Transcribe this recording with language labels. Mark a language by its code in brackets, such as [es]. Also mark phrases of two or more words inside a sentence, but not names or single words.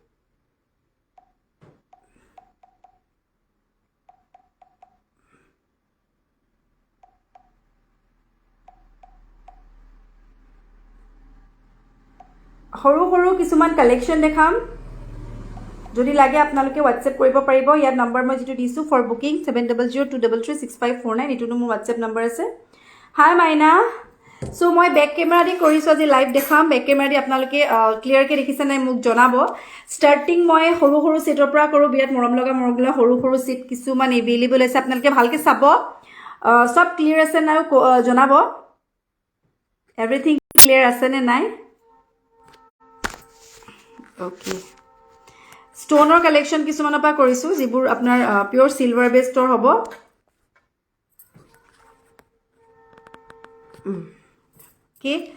[as] সৰু সৰু কিছুমান collection দেখাম. যদি লাগে আপোনালোকে WhatsApp কৰিব পাৰিব. ইয়াৰ number মই যিটো দিছো [en] for booking [as] 7002336549 itu mo WhatsApp number ase. [en] Hi Maina. [as] So মই [en] back camera [as] দি কৰিছো আজি লাইভ দেখাম [en] back camera [as] দি আপোনালোকে ক্লিয়াৰ কে দেখিছে নাই মোক জনাব স্টাৰ্টিং মই সৰু সৰু সেটৰ পৰা কৰো বিৰাট মৰম লগা সৰু সৰু সেট কিছুমান এভেইলেবল আছে আপোনালোকে ভালকে চাব সব ক্লিয়াৰ আছে না জনাব [en] everything clear [as] আছে নে নাই [en] okay stone collection [as] কিছুমানৰ পৰা কৰিছো যিবোৰ আপোনাৰ [en] pure silver base [as] হ'ব Okay.